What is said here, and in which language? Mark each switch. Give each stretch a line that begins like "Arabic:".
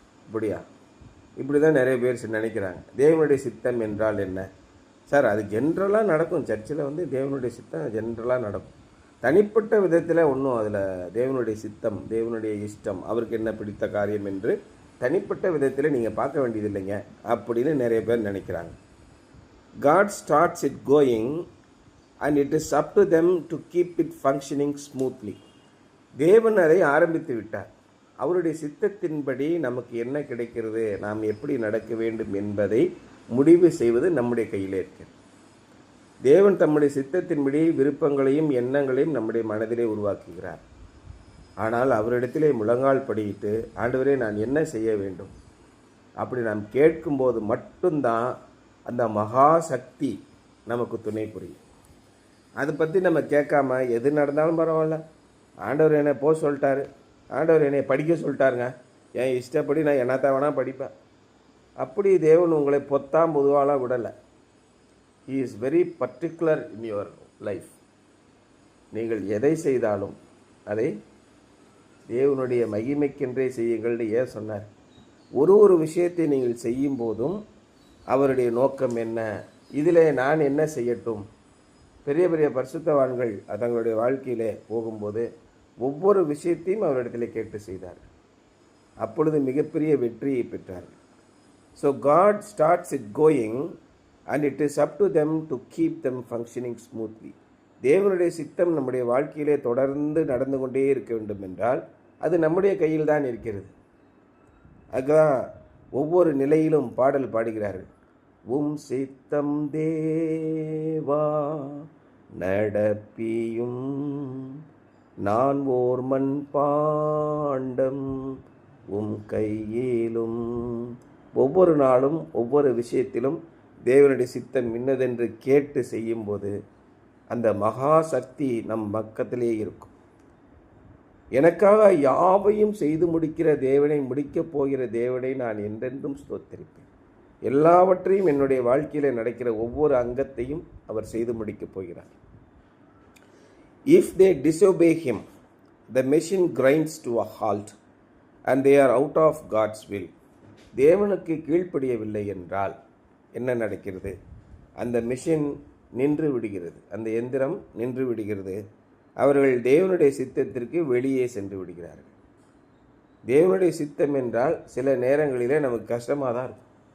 Tamil: இப்படியா? இப்படி தான் நிறைய பேர் நினைக்கிறாங்க. தேவனுடைய சித்தம் என்றால் என்ன சார்? அது ஜென்ரலாக நடக்கும். சர்ச்சில் தேவனுடைய சித்தம் ஜென்ரலாக நடக்கும். தனிப்பட்ட விதத்தில் ஒன்றும் அதில் தேவனுடைய சித்தம், தேவனுடைய இஷ்டம், அவருக்கு என்ன பிடித்த காரியம் என்று தனிப்பட்ட விதத்தில் நீங்கள் பார்க்க வேண்டியது இல்லைங்க அப்படின்னு நிறைய பேர் நினைக்கிறாங்க.
English: God starts it going and it is up to them to keep it functioning smoothly.
Tamil: தேவன் அதை ஆரம்பித்து விட்டார். அவருடைய சித்தத்தின்படி நமக்கு என்ன கிடைக்கிறது, நாம் எப்படி நடக்க வேண்டும் என்பதை முடிவு செய்வது நம்முடைய கையிலே இருக்கிறது. தேவன் தம்முடைய சித்தத்தின்படி விருப்பங்களையும் எண்ணங்களையும் நம்முடைய மனதிலே உருவாக்குகிறார். ஆனால் அவரிடத்திலே முழங்கால் படியிட்டு, ஆண்டவரே நான் என்ன செய்ய வேண்டும் அப்படி நாம் கேட்கும்போது மட்டும்தான் அந்த மகா சக்தி நமக்கு துணை புரியும். அதை பற்றி நம்ம கேட்காம எது நடந்தாலும் பரவாயில்ல, ஆண்டவர் என்னை போக சொல்லிட்டாரு, ஆண்டவர் என்னை படிக்க சொல்லிட்டாருங்க, என் இஷ்டப்படி நான் என்னத்தான் வேணால் படிப்பேன். அப்படி தேவன் உங்களை பொத்தாம் பொதுவாலாம் விடலை.
English: He is very particular in your life.
Tamil: நீங்கள் எதை செய்தாலும் அதை தேவனுடைய மகிமைக்கென்றே செய்யுங்கள் ஏன் சொன்னார்? ஒரு விஷயத்தை நீங்கள் செய்யும் போதும் அவருடைய நோக்கம் என்ன, இதில் நான் என்ன செய்யட்டும். பெரிய பெரிய பரிசுத்தவான்கள் தங்களுடைய வாழ்க்கையிலே போகும்போது ஒவ்வொரு விஷயத்தையும் அவரிடத்தில் கேட்டு செய்தார். அப்பொழுது மிகப்பெரிய வெற்றியை பெற்றார்கள்.
English: So God starts it going and it is up to them to keep them functioning smoothly.
Tamil: தேவனுடைய சித்தம் நம்முடைய வாழ்க்கையிலே தொடர்ந்து நடந்து கொண்டே இருக்க வேண்டும் என்றால் அது நம்முடைய கையில் தான் இருக்கிறது. அதுதான் ஒவ்வொரு நிலையிலும் பாடல் பாடுகிறார்கள். உம் சித்தம் தேவா நடப்பியும், நான் ஓர் மண் பாண்டம் உம் கையிலும். ஒவ்வொரு நாளும் ஒவ்வொரு விஷயத்திலும் தேவனுடைய சித்தம் இன்னதென்று கேட்டு செய்யும்போது அந்த மகா சக்தி நம் பக்கத்திலே இருக்கும். எனக்காக யாவையும் செய்து முடிக்கிற தேவனை, முடிக்கப் போகிற தேவனை நான் என்றென்றும் ஸ்தோத்திரிப்பேன். எல்லாவற்றையும் என்னுடைய வாழ்க்கையில் நடக்கிற ஒவ்வொரு அங்கத்தையும் அவர் செய்து முடிக்கப் போகிறார்.
English: If they disobey him, the machine grinds to a halt and they are out of God's will.
Tamil: தேவனுக்கு கீழ்ப்படியவில்லை என்றால் என்ன நடக்கிறது? அந்த மிஷின் நின்று விடுகிறது, அந்த எந்திரம் நின்று விடுகிறது. அவர்கள் தேவனுடைய சித்தத்திற்கு வெளியே சென்று விடுகிறார்கள். தேவனுடைய சித்தம் என்றால் சில நேரங்களிலே நமக்கு கஷ்டமாக தான் இருக்கும்.